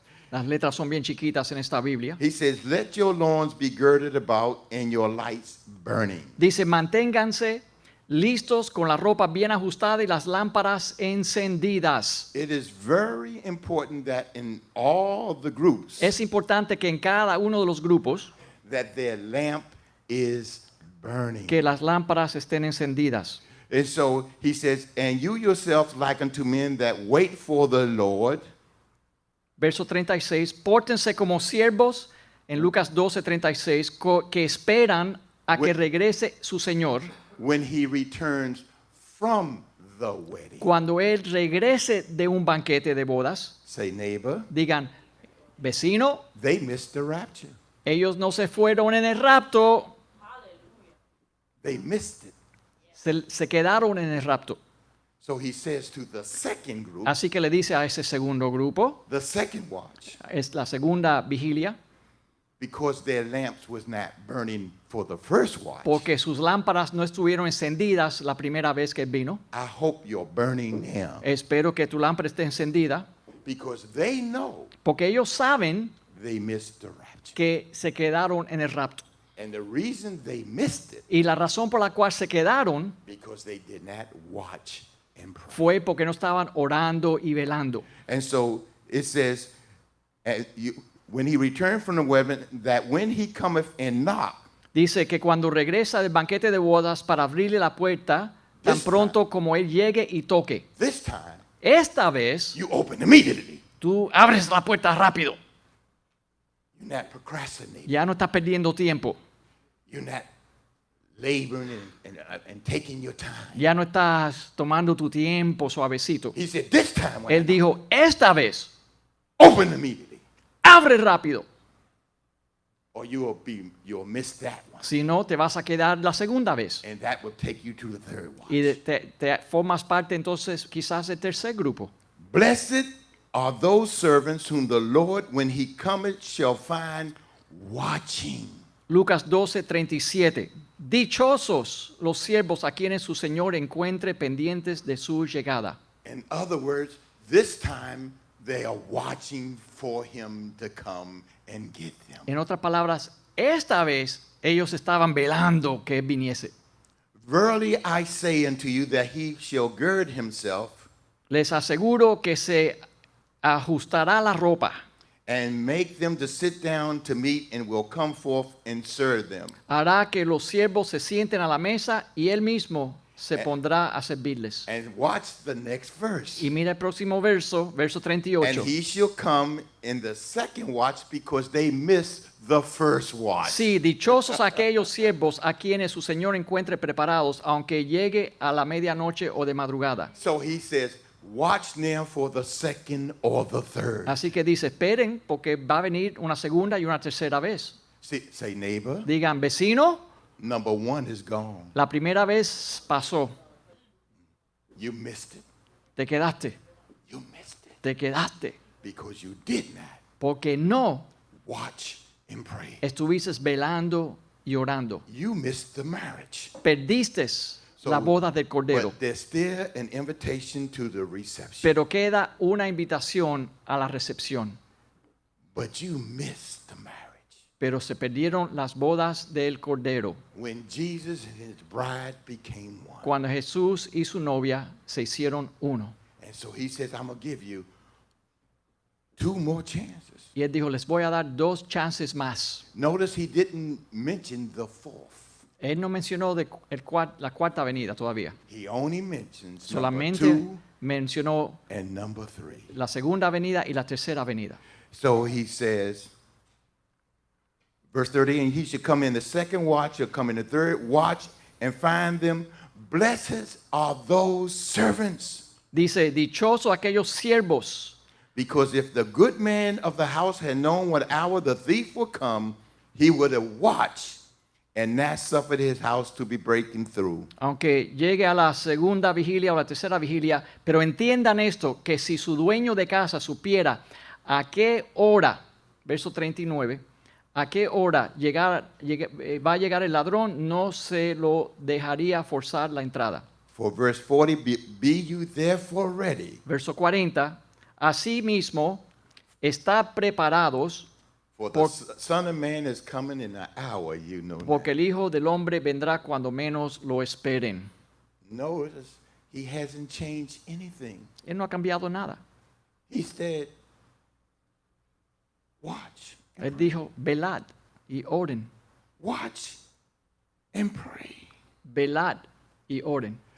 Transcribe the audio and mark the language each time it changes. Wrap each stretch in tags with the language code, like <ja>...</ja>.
<es>las letras son bien chiquitas en esta Biblia.</es> <en>He says, let your loins be girded about and your lights burning.</en> <es>Dice, manténganse listos con la ropa bien ajustada y las lámparas encendidas.</es> <en>It is very important that in all the groups,</en> <es>Es importante que en cada uno de los grupos</es> <en>that their lamp is burning.</en> <es>que las lámparas estén encendidas.</es> <en>And so he says, and you yourselves like unto men that wait for the Lord,</en> <es>Verso 36, pórtense como siervos, en Lucas 12:36, que esperan a que regrese su Señor.</es> <en>when he returns from the wedding.</en> <es>Cuando Él regrese de un banquete de bodas,</es> <en>Say, neighbor,</en> <es>digan, vecino,</es> <en>they missed the rapture.</en> <es>ellos no se fueron en el rapto,</es> <en>They missed it.</en> <es>se quedaron en el rapto.</es> <en>So he says to the second group,</en> <es>Así que le dice a ese segundo grupo,</es> <en>the second watch,</en> <es>es la segunda vigilia,</es> <en>because their lamps was not burning for the first watch,</en> <es>porque sus lámparas no estuvieron encendidas la primera vez que vino.</es> <en>I hope you're burning now.</en> <es>Espero que tu lámpara esté encendida,</es> <en>Because they know</en> <es>porque ellos saben</es> <en>they missed the rapture.</en> <es>que se quedaron en el rapto.</es> <en>And the reason they missed it,</en> <es>Y la razón por la cual se quedaron</es> <en>because they did not watch and pray.</en> <es>fue porque no estaban orando y velando.</es> <en>And so it says, when he returned from the wedding, that when he cometh and knock,</en> <es>Dice que cuando regresa del banquete de bodas para abrirle la puerta, tan</es> <en>This</en> <es>pronto como él llegue y toque.</es> <en>This time,</en> <es>Esta vez,</es> <en>you open immediately.</en> <es>tú abres la puerta rápido.</es> <en>You're not procrastinating.</en> <es>Ya no estás perdiendo tiempo.</es> <en>You're not laboring and taking your time.</en> <es>Ya no estás tomando tu tiempo suavecito.</es> <en>He said, this time, when</en> <es>Él dijo, esta vez,</es> <en>open immediately,</en> <es>abre rápido.</es> <en>or you'll miss that one.</en> <es>Si no, te vas a quedar la segunda vez.</es> <en>And that will take you to the third watch.</en> <es>Y te formas parte entonces quizás del tercer grupo.</es> <en>Blessed are those servants whom the Lord, when he cometh, shall find watching.</en> <es>Lucas 12:37. Dichosos los siervos a quienes su Señor encuentre pendientes de su llegada.</es> <en>In other words, this time they are watching for him to come and get them.</en> <es>En otras palabras, esta vez ellos estaban velando que él viniese.</es> <en>Verily I say unto you that he shall gird himself</en> <es>Les aseguro que se ajustará la ropa,</es> <en>and make them to sit down to meat, and will come forth and serve them.</en> <es>hará que los siervos se sienten a la mesa y él mismo se pondrá a servirles.</es> <en>And watch the next verse.</en> <es>Y mira el próximo verso, verso</es> <en>And</en> <es>38.</es> <en>he shall come in the second watch, because they missed the first watch.</en> <es>Sí, dichosos aquellos siervos a quienes su Señor encuentre preparados, aunque llegue a la medianoche o de madrugada.</es> <en>So he says, watch now for the second or the third.</en> <es>Así que dice, esperen porque va a venir una segunda y una tercera vez.</es> <en>Say, neighbor,</en> <es>Digan, vecino,</es> <en>number one is gone.</en> <es>la primera vez pasó,</es> <en>You missed it.</en> <es>te quedaste,</es> <en>You missed it.</en> <es>te quedaste,</es> <en>Because you did not</en> <es>porque no</es> <en>watch and pray.</en> <es>estuviste velando y orando.</es> <en>You missed the marriage.</en> <es>Perdiste la boda del Cordero,</es> <en>But there's still an invitation to the reception.</en> <es>pero queda una invitación a la recepción.</es> <en>But you missed the marriage.</en> <es>Pero se perdieron las bodas del Cordero</es> <en>When Jesus and his bride became one.</en> <es>cuando Jesús y su novia se hicieron uno.</es> <en>And so he says, I'm going to give you 2 more chances.</en> <es>Y él dijo, les voy a dar 2 chances más.</es> <en>Notice he didn't mention the fourth.</en> <es>Él no mencionó la cuarta venida todavía.</es> <en>He only mentions</en> <es>Solamente</es> <en>number 2</en> <es>mencionó</es> <en>and number 3.</en> <es>la segunda venida y la tercera venida.</es> <en>So he says, verse 30, and he should come in the second watch, or come in the third watch, and find them. Blessed are those servants.</en> <es>Dice, dichosos aquellos siervos,</es> <en>Because if the good man of the house had known what hour the thief would come, he would have watched and not suffered his house to be breaking through.</en> <es>aunque llegue a la segunda vigilia o la tercera vigilia, pero entiendan esto, que si su dueño de casa supiera a qué hora, verso 39, a qué hora va a llegar el ladrón, no se lo dejaría forzar la entrada.</es> <en>For verse 40, be you therefore ready,</en> <es>Verso 40, asimismo, está preparados,</es> <en>for the Son of Man is coming in an hour, you know.</en> <es>porque el Hijo del Hombre vendrá cuando menos lo esperen.</es> <en>Notice he hasn't changed anything.</en> <es>Él no ha cambiado nada.</es> <en>He said, watch,</en> <es>Él dijo, velad y oren,</es> <en>watch and pray.</en> <es>velad y oren.</es>